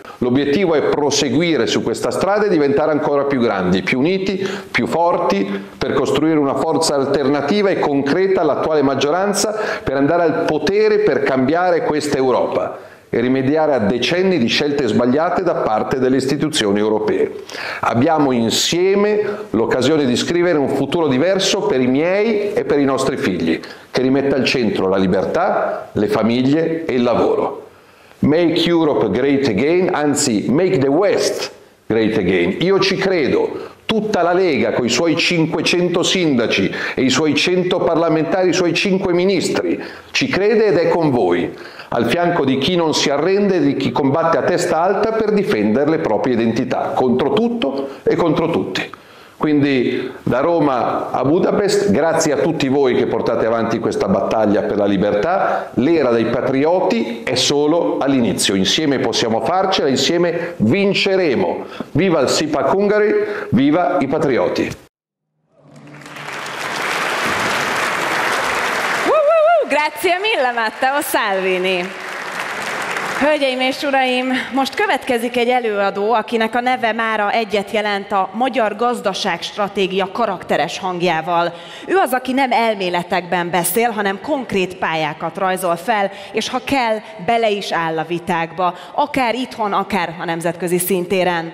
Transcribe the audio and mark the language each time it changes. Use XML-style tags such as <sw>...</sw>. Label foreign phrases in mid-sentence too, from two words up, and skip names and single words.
<it>L'obiettivo è proseguire su questa strada e diventare ancora più grandi, più uniti, più forti, per costruire una forza alternativa e concreta all'attuale maggioranza, per andare al potere, per cambiare questa Europa e rimediare a decenni di scelte sbagliate da parte delle istituzioni europee. Abbiamo insieme l'occasione di scrivere un futuro diverso per i miei e per i nostri figli, che rimetta al centro la libertà, le famiglie e il lavoro.</it> <en>Make Europe great again, anzi make the West great again.</en> <it>Io ci credo. Tutta la Lega, con i suoi 500 sindaci e i suoi 100 parlamentari, i suoi 5 ministri, ci crede ed è con voi, al fianco di chi non si arrende e di chi combatte a testa alta per difendere le proprie identità, contro tutto e contro tutti. Quindi da Roma a Budapest, grazie a tutti voi che portate avanti questa battaglia per la libertà. L'era dei patrioti è solo all'inizio, insieme possiamo farcela, insieme vinceremo. Viva il CPAC Hungary, viva i patrioti! Grazie mille, Matteo Salvini.</it> <hu>Hölgyeim és uraim, most következik egy előadó, akinek a neve mára egyet jelent a magyar gazdaságstratégia karakteres hangjával. Ő az, aki nem elméletekben beszél, hanem konkrét pályákat rajzol fel, és ha kell, bele is áll a vitákba, akár itthon, akár a nemzetközi szintéren.</hu>